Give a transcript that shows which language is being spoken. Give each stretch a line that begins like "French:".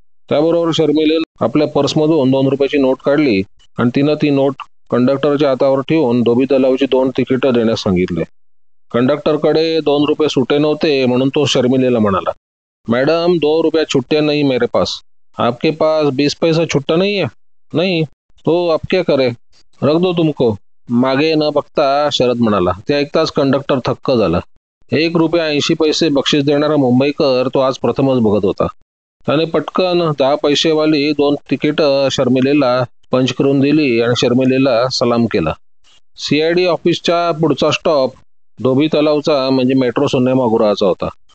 Marathi: त्याबरोबर शर्मिलेनं आपल्या पर्समधून 2 रुपयाची नोट काढली आणि तिनं ती नोट कंडक्टरच्या हातावर ठेवून धोबी तलावची 2 तिकीटं देण्यास सांगितले. कंडक्टरकडे 2 रुपये सुटे नव्हते म्हणून तो शर्मिलेला म्हणाला,
Hindi: मैडम 2 रुपया छुट्टे नहीं मेरे पास. आपके पास 20 पैसा छुट्टा नहीं है? नहीं. तो अब क्या करे, रख दो तुमको.
Marathi: मागे न बघता शरद म्हणाला. ते ऐकताच कंडक्टर थक्क झाला. 1 रुपया 80 पैसे बक्षीस देणारा मुंबईकर तो आज प्रथमच बघत होता. त्याने पटकन 10 पैसेवाली 2 तिकीटं शर्मिलेला पंच करून दिली आणि शर्मिलेला सलाम केला. सीआयडी ऑफिसच्या पुढचा स्टॉप धोबी तलावचा म्हणजे मेट्रो सिनेमागृहाचा होता.